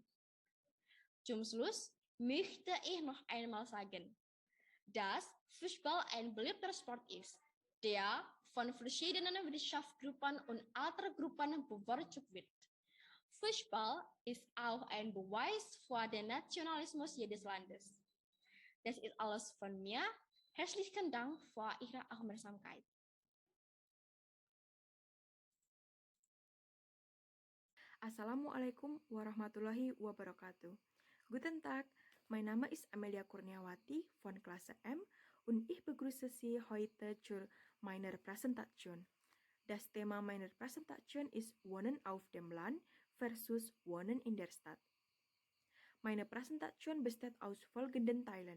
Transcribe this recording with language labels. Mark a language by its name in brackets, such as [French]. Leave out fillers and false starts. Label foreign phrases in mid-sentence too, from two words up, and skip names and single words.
[German] Zum Schluss möchte ich noch einmal sagen, dass Fußball ein beliebter Sport ist, der von verschiedenen Wirtschaftsgruppen und Altersgruppen bevorzugt wird. Fußball ist auch ein Beweis für den Nationalismus jedes Landes. Das ist alles von mir. Herzlichen Dank für Ihre Aufmerksamkeit. [Arabic] السلام عليكم ورحمة الله وبركاته. [German] Guten Tag, mein Name ist Amelia Kurniawati von Klasse M und ich begrüße Sie heute zur meiner Präsentation. Das Thema meiner Präsentation ist Wohnen auf dem Land versus Wohnen in der Stadt. Meine Präsentation besteht aus folgenden Teilen.